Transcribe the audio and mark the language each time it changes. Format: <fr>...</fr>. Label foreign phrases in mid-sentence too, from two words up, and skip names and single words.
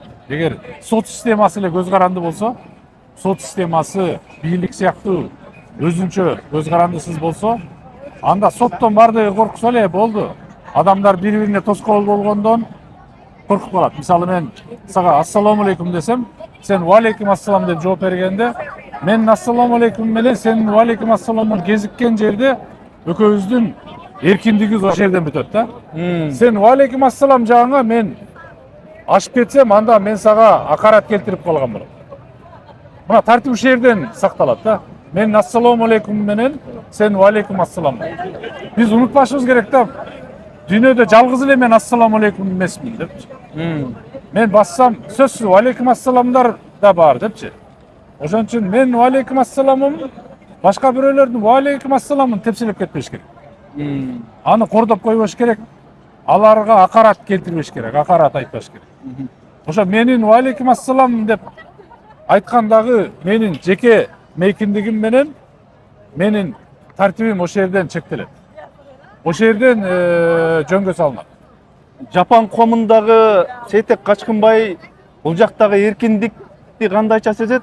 <ky>Эгер сот системасы эле көз каранды болсо, сот системасы бийлик сыяктуу өзүнчө көз карандысыз болсо, анда соттон бардыгы корксо эле болду. Адамдар бири-бирине тоскоол болгондон коркуп калат. Мисалы мен сага</ky> <ar>السلام عليكم</ar> <ky>десем, сен</ky> <ar>وعليكم السلام</ar> <ky>деп жооп бергенде, мен</ky> <ar>السلام عليكم</ar> <ky>менен сенин</ky> <ar>وعليكم السلام</ar> <ky>кезиккен жерде экөөбүздүн эркиндигибиз ошол жерден бүтөт да. Сен</ky> <ar>وعليكم السلام</ar> <ky>жагыңа мен ашып кетсем, анда мен сага акарат келтирип калган болот. Мына тартип ушул жерден сакталат да. Мен</ky> <ar>السلام عليكم</ar> <ky>менен сен</ky> <ar>وعليكم السلام.</ar> <ky>Биз унутпашыбыз керек да. Дүйнөдө жалгыз эле мен</ky> <ar>السلام عليكم</ar> <ky>эмесмин депчи. Мен бассам сөзсүз</ky> <ar>وعليكم السلام</ar> <ky>да бар депчи. Ошон үчүн мен</ky> <ar>وعليكم السلام</ar> <ky>башка бирөөлөрдүн</ky> <ar>وعليكم السلام</ar> <ky>тепселеп кетпеш керек. Аны кордоп койбош керек. Аларга акарат келтирбеш керек, акарат айтпаш керек. Ошо менин</ky> <ar>وعليكم السلام</ar> <ky>деп айткандагы менин жеке мейкиндигим менен менин тартибим ошол жерден чектелет. Ошол жерден жөнгө салынат. Жапан комундагы Сейтек Качкынбай бул жактагы эркиндикти кандайча сезет?</ky>